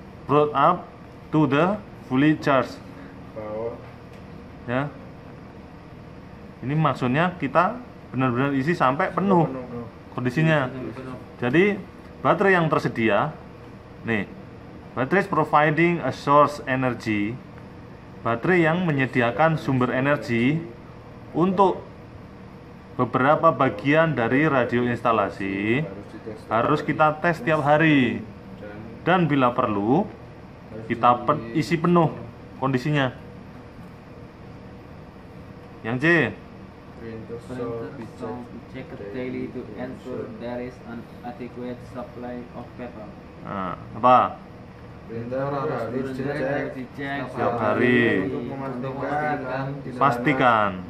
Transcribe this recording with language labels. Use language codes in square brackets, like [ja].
[en] Brought up to the fully charged. power [id] Ya. Ini maksudnya kita benar-benar isi sampai penuh kondisinya. Jadi baterai yang tersedia, nih, baterai [en] is providing a source energy, [id] baterai yang menyediakan sumber energi untuk beberapa bagian dari radio instalasi harus kita tes setiap hari dan bila perlu kita isi penuh kondisinya. Yang C, [en] printer printer shall be checked daily to ensure there is an adequate supply of paper. [id] nah, apa? printer harus Printer harus dicek dicek Setiap hari. untuk memastikan tidak Pastikan,